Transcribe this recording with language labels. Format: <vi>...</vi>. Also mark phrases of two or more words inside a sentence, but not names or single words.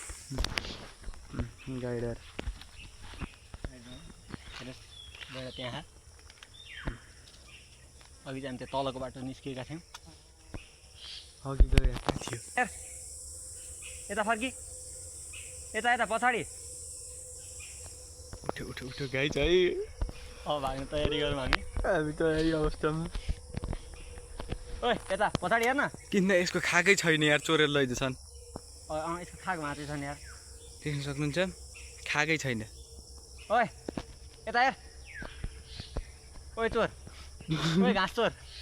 <ne>गाइडर गएर त्यहाँ अघि चाहिँ हामी त्यो तलको बाटो निस्किएका थियौँ अघि गएर कहाँ थियो यता फर्की यता यता पछाडि</ne> <hi>उठो उठो उठो गाइज है</hi> <ne>अब भाग्ने तयारी गरौँ हामी हामी तयारी अवस्थामा ओए यता पछाडि हेर्न किन यसको खाएकै छैन यार चोरेर लैजाछन् यसको खाएको मात्रै छ नि यार देख्न सक्नुहुन्छ खाएकै छैन ओए यता हेर ओए चोर ओए घाँस चोर</ne>